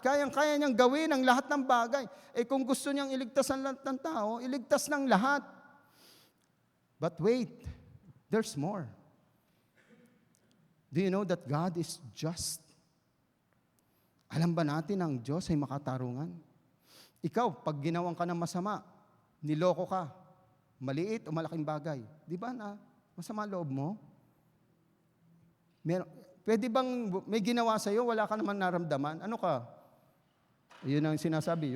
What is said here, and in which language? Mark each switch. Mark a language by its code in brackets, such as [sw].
[tl] Kayang-kaya niyang gawin ang lahat ng bagay. Eh kung gusto niyang iligtas ang lahat ng tao, iligtas ng lahat. [en] But wait, there's more. Do you know that God is just? [tl] Alam ba natin ang Diyos ay makatarungan? Ikaw, pag ginawan ka ng masama, niloko ka, maliit o malaking bagay, di ba na masama loob mo? Pwede bang may ginawa sa'yo, wala ka naman naramdaman? Ano ka? Yun ang sinasabi.